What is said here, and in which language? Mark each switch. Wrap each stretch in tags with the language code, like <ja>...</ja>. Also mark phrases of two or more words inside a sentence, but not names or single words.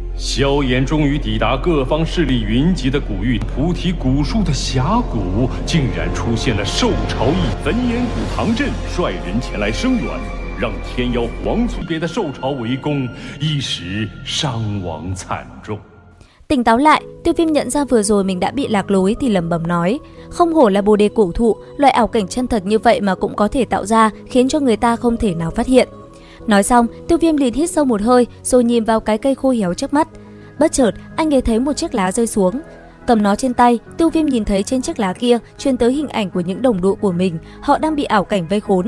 <zh>萧炎终于抵达各方势力云集的古域，菩提古树的峡谷竟然出现了兽潮一焚炎谷唐镇率人前来声援，让天妖皇族别的兽潮围攻，一时伤亡惨重。</zh> <vi>Tỉnh táo lại, Tiêu Viêm nhận ra vừa rồi mình đã bị lạc lối thì lẩm bẩm nói, không hổ là bồ đề cổ thụ, loại ảo cảnh chân thật như vậy mà cũng có thể tạo ra, khiến cho người ta không thể nào phát hiện. Nói xong, Tiêu Viêm liền hít sâu một hơi rồi nhìn vào cái cây khô héo trước mắt. Bất chợt, anh ấy thấy một chiếc lá rơi xuống. Cầm nó trên tay, Tiêu Viêm nhìn thấy trên chiếc lá kia truyền tới hình ảnh của những đồng đội của mình, họ đang bị ảo cảnh vây khốn.</vi>